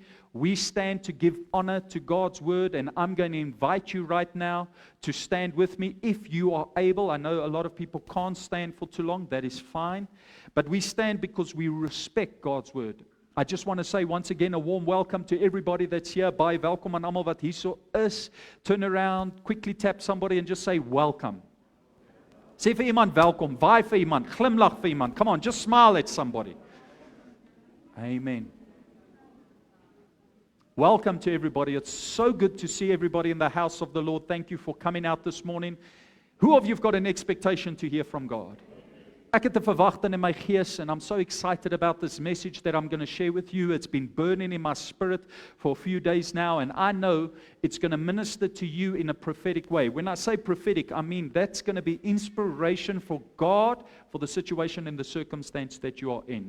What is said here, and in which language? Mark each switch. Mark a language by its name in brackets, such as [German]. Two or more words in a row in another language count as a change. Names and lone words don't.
[English] We stand to give honor to God's Word, and I'm going to invite you right now to stand with me if you are able. I know a lot of people can't stand for too long. That is fine. But we stand because we respect God's Word. I just want to say once again a warm welcome to everybody that's here. [Afrikaans] Baie welkom aan almal wat hierso is. [English] Turn around, quickly tap somebody and just say welcome. [Afrikaans] Sê vir iemand welkom, waai vir iemand, glimlag vir iemand. [English] Come on, just smile at somebody. Amen. Welcome to everybody. It's so good to see everybody in the house of the Lord. Thank you for coming out this morning. Who of you have got an expectation to hear from God? [Afrikaans] Ek het 'n verwagting in my gees, [English] and I'm so excited about this message that I'm going to share with you. It's been burning in my spirit for a few days now, and I know it's going to minister to you in a prophetic way. When I say prophetic, I mean that's going to be inspiration for God for the situation and the circumstance that you are in.